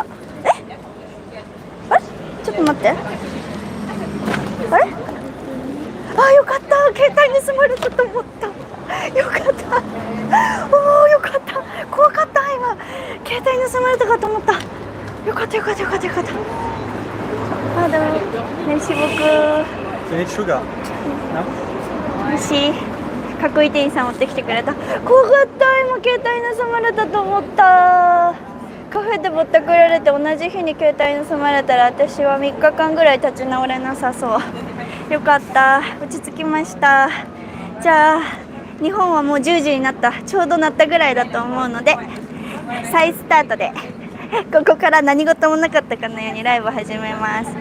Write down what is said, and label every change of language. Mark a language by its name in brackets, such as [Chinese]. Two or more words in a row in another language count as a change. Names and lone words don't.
[Japanese] あれちょっと待って。あれあ、よかった。携帯盗まれたと思った。よかった。おー、よかった。怖かった。今携帯盗まれたかと思った。よかった。あ、でも [French] merci beaucoup。 [English] You need sugar? No? [French] Merci。 [Japanese] かっこいい店員さん持ってきてくれた。怖かった、今携帯盗まれたと思った。カフェでぼったくられて同じ日に携帯盗まれたら私は3日間ぐらい立ち直れなさそう。よかった、落ち着きました。じゃあ日本はもう10時になった、ちょうどなったぐらいだと思うので再スタートでここから何事もなかったかのようにライブを始めます。